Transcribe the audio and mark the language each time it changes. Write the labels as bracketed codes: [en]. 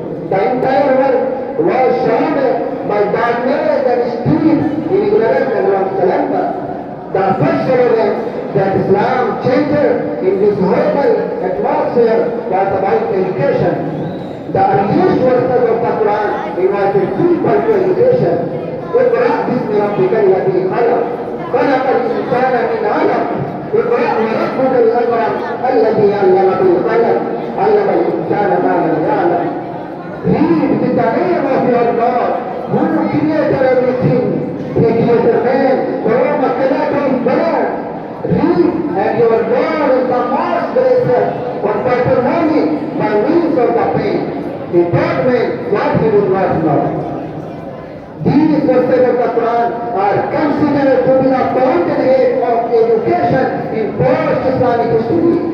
[en] The entire world was shrouded by darkness and steam in ignorance and whatsoever. The first evidence that Islam changed in this horrible atmosphere was about education. The earliest verses of the Quran invited people to education. [ar] اقرأ باسم ربك الذي خلق خلق الإنسان من علق اقرأ وربك الأكرم الذي علم بالقلم علم الإنسان ما لم يعلم. [en] Read with the name of your God who created everything. He created man from a creative blood. Read, and your God is the most gracious for patrimony by means of the pain. He taught man what he would not know. These verses of the Quran are considered to be the fountainhead of education in post-Islamic history.